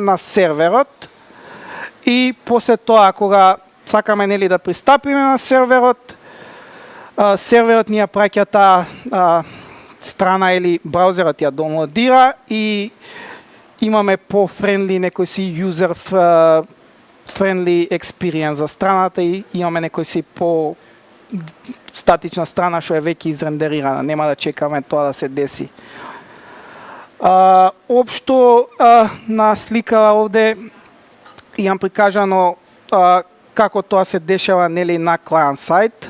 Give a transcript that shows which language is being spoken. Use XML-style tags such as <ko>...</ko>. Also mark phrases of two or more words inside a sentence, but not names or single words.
<mk>на серверот и после тоа кога сакаме, нели, да пристапиме на серверот, серверот ни ја праќа таа страна или браузерот ја доwnloadира и имаме по-френдли некој си</mk> <en>user friendly experience</en> <mk>за страната и имаме некој си по статична страна што е веќе изрендерирана, нема да чекаме тоа да се деси. Општо на слика овде имам прикажано како тоа се дешава, нели, на</mk> <en>client side.</en>